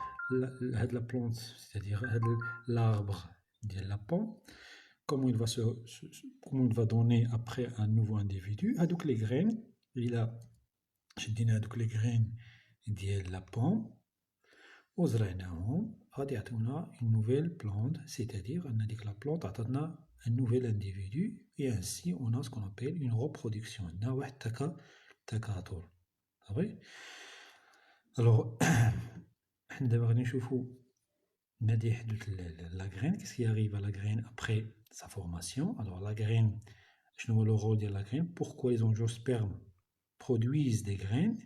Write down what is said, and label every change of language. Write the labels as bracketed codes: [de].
[fr] La plante, c'est-à-dire l'arbre de la pomme, comment il va donner après un nouveau individu, donc les graines, [ar] شدينا هادوك [fr] les graines ديال la pomme [ar] وزرعناهم غادي يعطيونا [fr] une nouvelle plante, c'est-à-dire [ar] ان هاديك [fr] la plante عطاتنا un nouvel individu et ainsi on a ce qu'on appelle une reproduction. [ar] عندنا واحد تكاثر. صافي. alors حنا دابا غادي نشوفو غادي يحدث la graine. [fr] Qu'est-ce qui arrive à la graine après sa formation? Alors la graine, [ar] شنو هو [fr] le rôle de la graine? Pourquoi les angiospermes produisent des graines?